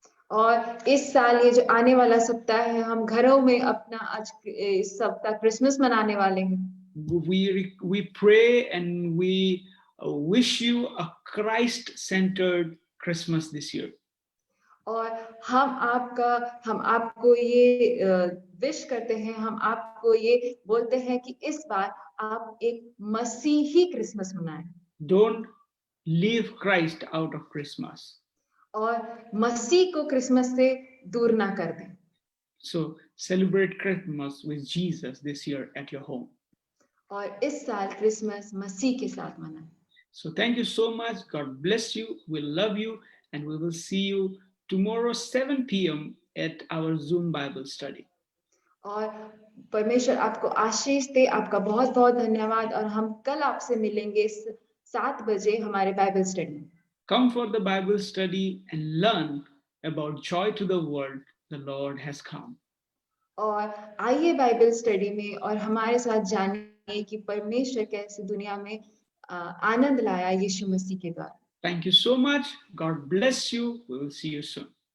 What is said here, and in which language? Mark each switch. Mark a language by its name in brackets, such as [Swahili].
[Hindi] और इस साल ये जो आने वाला सप्ताह है, हम घरों में अपना आज इस सप्ताह क्रिसमस मनाने वाले हैं। [English] We pray and we wish you a Christ-centered Christmas this year. [Hindi] और हम आपको ये विश करते हैं, हम आपको ये बोलते हैं कि इस बार आप एक मसीही क्रिसमस मनाएं। [English] Don't leave Christ out of Christmas. [Hindi] और मसीह को क्रिसमस से दूर ना कर दें। [English] So celebrate Christmas with Jesus this year at your home. [Hindi] और इस साल क्रिसमस मसीह के साथ मनाएं। [English] So thank you so much. God bless you. We love you, and we will see you tomorrow 7 p.m. at our Zoom Bible study. [Hindi] और परमेश्वर आपको आशीष दे। आपका बहुत बहुत धन्यवाद और हम कल आपसे मिलेंगे 7 बजे हमारे बाइबल स्टडी में। [English] Come for the Bible study and learn about joy to the world. The Lord has come. [Hindi] और आइए बाइबल स्टडी में और हमारे साथ जानिए कि परमेश्वर कैसे दुनिया में आनंद लाया यीशु मसीह के द्वारा। [English] Thank you so much. God bless you. We will see you soon.